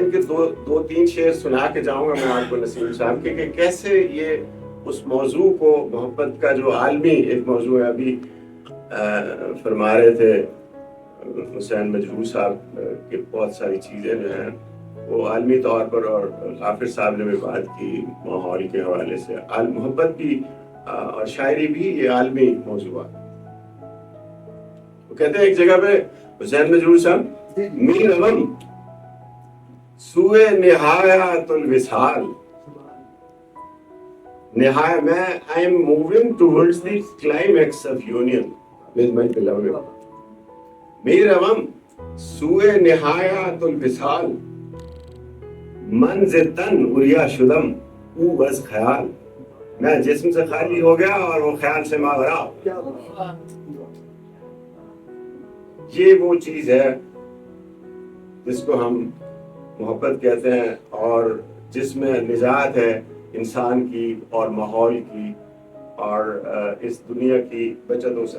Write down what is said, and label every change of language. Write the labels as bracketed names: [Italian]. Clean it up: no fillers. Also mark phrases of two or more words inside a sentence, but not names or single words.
[Urdu] ان کے دو تین شعر سنا کے جاؤں گا میں آپ کو نسیم صاحب کے، کہ کیسے یہ اس موضوع کو، محبت کا جو عالمی ایک موضوع ہے، ابھی فرما رہے تھے حسین مجروح صاحب کی بہت ساری چیزیں جو ہیں وہ عالمی طور پر، اور غافر صاحب نے بھی بات کی ماحول کے حوالے سے، محبت بھی اور شاعری بھی یہ عالمی موضوع ہے۔ وہ کہتے ہیں ایک جگہ پہ حسین مجروح صاحب، [Persian] می روم سوئے نہایت الوصال، [Urdu] نہایت میں [English] I am moving towards the climax of union with my beloved. [Persian] می روم سوئے نہایت الوصال، منز تن اریا شدم او بس خیال، [Urdu] میں جسم سے خالی ہو گیا اور وہ خیال سے ماورا۔ یہ وہ چیز ہے جس کو ہم محبت کہتے ہیں، اور جس میں نجات ہے انسان کی اور ماحول کی اور اس دنیا کی بچتوں سے۔